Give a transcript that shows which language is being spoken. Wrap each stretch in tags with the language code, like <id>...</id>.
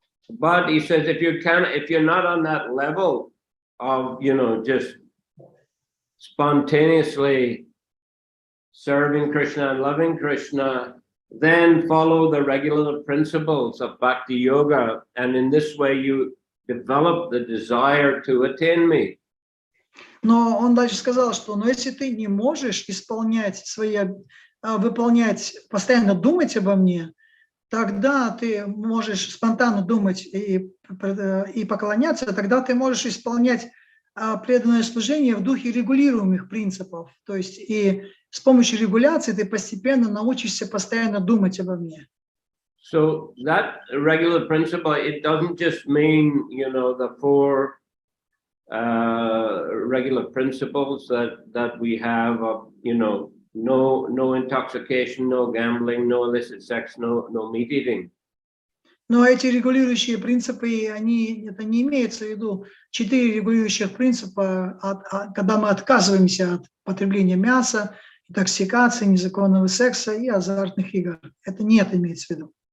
<en>But he says, if you're not on that level of, you know, just spontaneously serving Krishna and loving Krishna, then follow the regular principles of Bhakti Yoga, and in this way you develop the desire to attain me.</en> <ru>Но он дальше сказал, что если ты не можешь выполнять, постоянно думать обо мне, тогда ты можешь спонтанно думать и поклоняться, тогда ты можешь исполнять преданное служение в духе регулируемых принципов. То есть и с помощью регуляции ты постепенно научишься постоянно думать обо мне.</ru> <en>So that regular principle, it doesn't just mean, you know, the four regular principles that we have of, you know, no intoxication, no gambling, no illicit sex, no meat eating.</en> <ru>Но эти регулирующие принципы, это не имеется в виду 4 регулирующих принципа, когда мы отказываемся от потребления мяса, интоксикации, незаконного секса и азартных игр. Это не это имеется в виду.</ru>